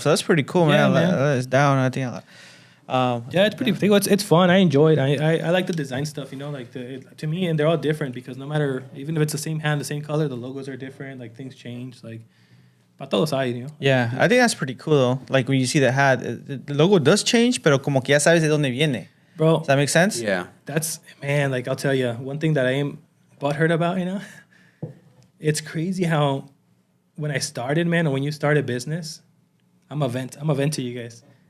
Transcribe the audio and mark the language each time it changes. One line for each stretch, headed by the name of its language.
English: So that's pretty cool, man. That is down. I think. Yeah, it's pretty. It's fun. I enjoy it. I like the design stuff. You know, like to me, and they're all different because no matter, even if it's the same hand, the same color, the logos are different. Like things change. Like,
Spanish: para todos hay,
English: you know. Yeah, I think that's pretty cool though. Like when you see the hat, the logo does change,
Spanish: pero como que ya sabes de dónde viene.
English: Bro, does that make sense? Yeah. That's man. Like I'll tell you one thing that I am butthurt about. You know, it's crazy how when I started, man, or when you start a business, I'm a vent to you guys.